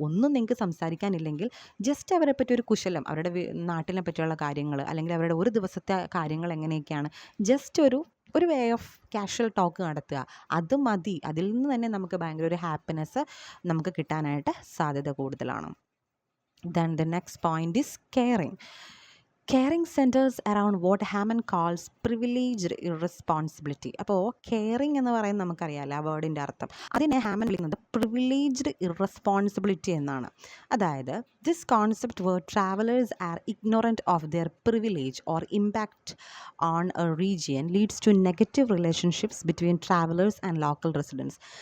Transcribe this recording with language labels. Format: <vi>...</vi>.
<ml>ഒന്നും നിങ്ങൾക്ക് സംസാരിക്കാനില്ലെങ്കിൽ ജസ്റ്റ് അവരെ പറ്റി ഒരു കുശലം, അവരുടെ നാട്ടിനെ പറ്റിയുള്ള കാര്യങ്ങൾ അല്ലെങ്കിൽ അവരുടെ ഒരു ദിവസത്തെ കാര്യങ്ങൾ എങ്ങനെയൊക്കെയാണ്, ജസ്റ്റ് ഒരു വേ ഓഫ് കാഷ്വൽ ടോക്ക് നടത്തുക, അത് മതി. അതിൽ നിന്ന് തന്നെ നമുക്ക് ഭയങ്കര ഒരു ഹാപ്പിനെസ് നമുക്ക് കിട്ടാനായിട്ട് സാധ്യത കൂടുതലാണ്.</ml> <en>Then the next point is caring. Caring centers around what Hammond calls privileged irresponsibility.</en> <ml>അപ്പോൾ കെയറിങ് എന്ന് പറയുന്നത് നമുക്കറിയാമല്ലോ ആ വേർഡിൻ്റെ അർത്ഥം. അതിനെ ഹാമൻ വിളിക്കുന്നത് പ്രിവിലേജ്ഡ് ഇറസ്പോൺസിബിലിറ്റി എന്നാണ്.</ml> <en>അതായത് this concept where travellers are ignorant of their privilege or impact on a region leads to negative relationships between travellers and local residents.</en>